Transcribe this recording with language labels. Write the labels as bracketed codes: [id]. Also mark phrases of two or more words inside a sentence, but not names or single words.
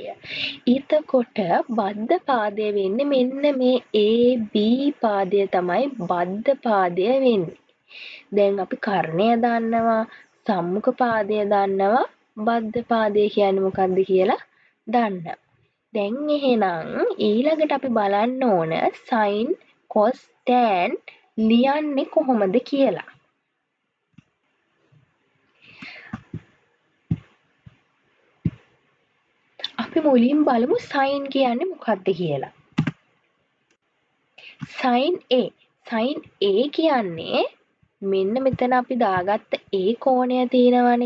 [si] එතකොට බද්ධ පාදය වෙන්නේ මෙන්න මේ AB පාදය තමයි බද්ධ පාදය වෙන්නේ. දැන් අපි කර්ණය දන්නවා, සම්මුඛ පාදය දන්නවා, බද්ධ පාදය කියන්නේ මොකක්ද කියලා දන්නවා. දැන් එහෙනම් ඊළඟට අපි බලන්න ඕන [en] sin cos tan [si] ලියන්නේ කොහොමද කියලා. අපි මුලින් බලමු sin කියන්නේ මොකක්ද කියලා. sin A කියන්නේ මෙන්න මෙතන අපි දාගත්ත ඒ කෝණය තියෙනවනේ.